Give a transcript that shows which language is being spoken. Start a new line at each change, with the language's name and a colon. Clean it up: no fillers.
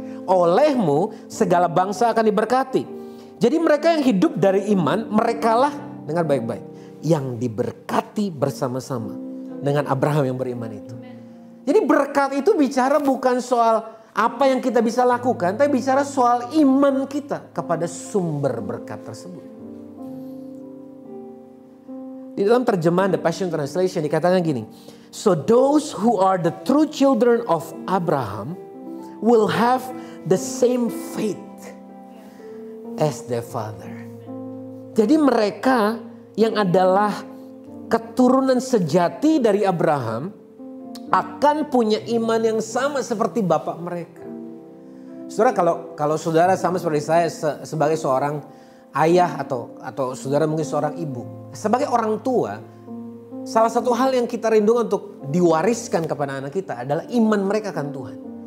Indonesian: Olehmu segala bangsa akan diberkati. Jadi mereka yang hidup dari iman, merekalah, dengar baik-baik, yang diberkati bersama-sama dengan Abraham yang beriman itu. Jadi berkat itu bicara bukan soal apa yang kita bisa lakukan, tapi bicara soal iman kita kepada sumber berkat tersebut. Di dalam terjemahan The Passion Translation dikatakan gini,
English: so those who are the true children of Abraham will have the same faith as their father.
Indonesian: Jadi mereka yang adalah keturunan sejati dari Abraham akan punya iman yang sama seperti bapak mereka. Saudara, kalau saudara sama seperti saya sebagai seorang ayah atau saudara mungkin seorang ibu, sebagai orang tua, salah satu hal yang kita rindukan untuk diwariskan kepada anak kita adalah iman mereka akan Tuhan.